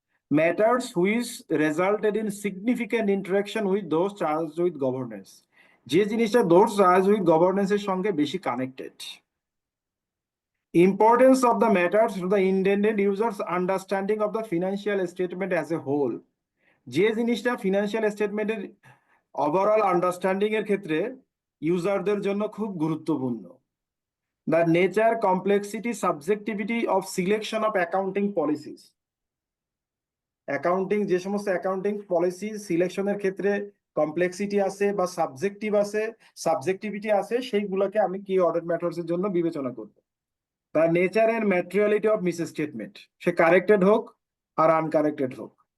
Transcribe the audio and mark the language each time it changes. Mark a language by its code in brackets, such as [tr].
[en] matters which resulted in significant interaction with those charged with governance, [bn] যে জিনিসটা those charged with গভর্নেন্সের সঙ্গে বেশি connected. [en] importance of the matters to the intended users understanding of the financial statement as a whole, [bn] যে জিনিসটা financial স্টেটমেন্টের overall understanding এর ক্ষেত্রে ইউজারদের জন্য খুব গুরুত্বপূর্ণ। [en] The nature, complexity, subjectivity of selection of accounting policies. [bn] Accounting যে সমস্ত অ্যাকাউন্টিং পলিসি সিলেকশনের ক্ষেত্রে কমপ্লেক্সিটি আছে বা সাবজেক্টিভিটি আছে সেইগুলোকে আমি কি অডিট ম্যাটার্স এর জন্য বিবেচনা করব। [en] the nature and materiality of misstatement, [bn] say corrected হোক আর আনকারেক্টেড হোক।